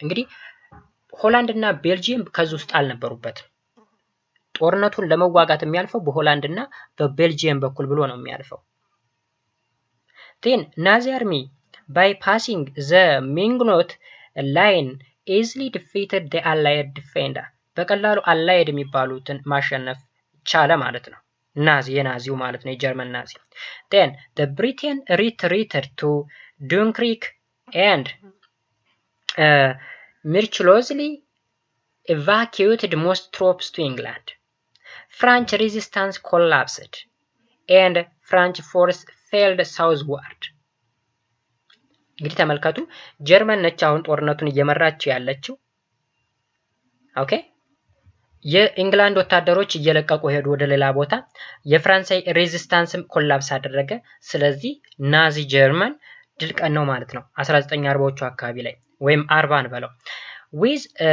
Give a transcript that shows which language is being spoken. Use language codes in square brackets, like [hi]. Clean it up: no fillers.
[am] እንግዲህ ሆላንድ እና ቤልጂየም ከዚህ ውስጥ አልነበሩበትም። ጦርነቱን ለመዋጋት የሚያልፈው በሆላንድ እና በቤልጂየም በኩል ብሎ ነው የሚያልፈው። [en] then Nazi army by passing the Maginot line easily defeated the allied defender. [am] በቀላሉ አላይድ የሚባሉትን ማሸነፍ ቻለ ማለት ነው። የናዚው ማለት ነው የጀርመን ናዚ። [en] then the Britain retreated to Dunkirk and miraculously evacuated most troops to England. French resistance collapsed and French force failed southward. [am] እንግዲህ ተመልከቱ ጀርመን ነች አሁን ጦርነቱን እየመራችው ያለችው ኦኬ የኢንግላንድ ወታደሮች እየለቀቁ ሄዱ ወደ ሌላ ቦታ የፍራንሳይ ሬዚስታንስም ኮላፕስ አደረገ ስለዚህ ናዚ ጀርመን ድል ቀን ነው ማለት ነው 1940ዎቹ አካባቢ ላይ ወይም 40 በለው with